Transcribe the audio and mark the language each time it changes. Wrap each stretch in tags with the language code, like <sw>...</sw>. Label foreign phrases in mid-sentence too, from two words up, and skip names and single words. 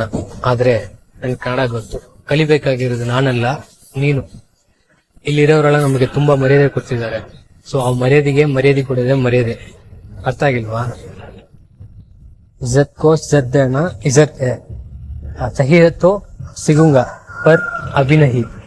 <kn>ಆದ್ರೆ ನನ್ಗೆ ಕನ್ನಡ ಗೊತ್ತು. ಕಲಿಬೇಕಾಗಿರೋದು ನಾನಲ್ಲ ನೀನು. ಇಲ್ಲಿರೋರೆಲ್ಲ ನಮಗೆ ತುಂಬಾ ಮರ್ಯಾದೆ ಕೊಡ್ತಿದ್ದಾರೆ. ಸೊ ಆ ಮರ್ಯಾದೆಗೆ ಮರ್ಯಾದೆ ಕೊಡೋದೇ ಮರ್ಯಾದೆ. ಅರ್ಥ ಆಗಿಲ್ವಾ?</kn> <hi>इज्जत को इज्जत देना इज्जत है, चाहिए तो सिगूंगा पर अभी नहीं.</hi>